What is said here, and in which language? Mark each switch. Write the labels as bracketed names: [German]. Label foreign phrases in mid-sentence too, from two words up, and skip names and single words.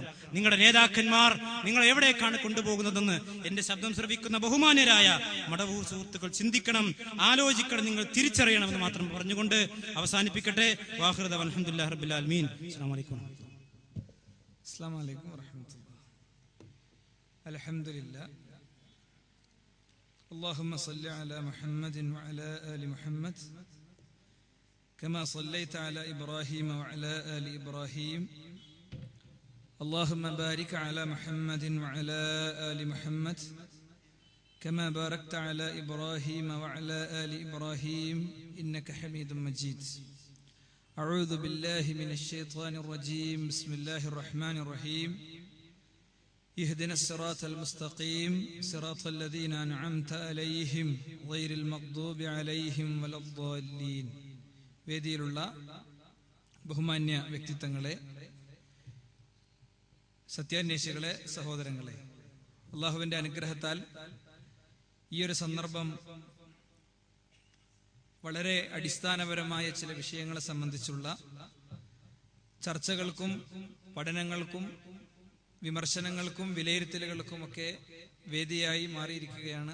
[Malayalam] നിങ്ങളുടെ നേതാക്കന്മാർ നിങ്ങൾ എവിടേക്കാണ് കൊണ്ടുപോകുന്നതെന്ന് എന്റെ ശബ്ദം ശ്രവിക്കുന്ന ബഹുമാന്യരായ മടവൂർ സുഹൃത്തുക്കൾ ചിന്തിക്കണം, ആലോചിക്കണം, നിങ്ങൾ തിരിച്ചറിയണമെന്ന് മാത്രം പറഞ്ഞുകൊണ്ട് അവസാനിപ്പിക്കട്ടെ. [Arabic] وآخر دعوانا الحمد لله رب العالمين. السلام عليكم ورحمة الله. الحمد لله. اللهم صل على محمد وعلى آل محمد كما صليت على إبراهيم وعلى آل إبراهيم. اللهم بارك على محمد وعلى آل محمد كما باركت على إبراهيم وعلى آل إبراهيم إنك حميد مجيد. أعوذ بالله من الشيطان الرجيم. بسم الله الرحمن الرحيم. اهدنا الصراط المستقيم صراط الذين أنعمت عليهم غير المغضوب عليهم ولا الضالين. [Malayalam] വേദിയിലുള്ള ബഹുമാന്യ വ്യക്തിത്വങ്ങളെ, സത്യാന്വേഷികളെ, സഹോദരങ്ങളെ, അള്ളാഹുവിന്റെ അനുഗ്രഹത്താൽ ഈ ഒരു സന്ദർഭം വളരെ അടിസ്ഥാനപരമായ ചില വിഷയങ്ങളെ സംബന്ധിച്ചുള്ള ചർച്ചകൾക്കും പഠനങ്ങൾക്കും വിമർശനങ്ങൾക്കും വിലയിരുത്തലുകൾക്കുമൊക്കെ വേദിയായി മാറിയിരിക്കുകയാണ്.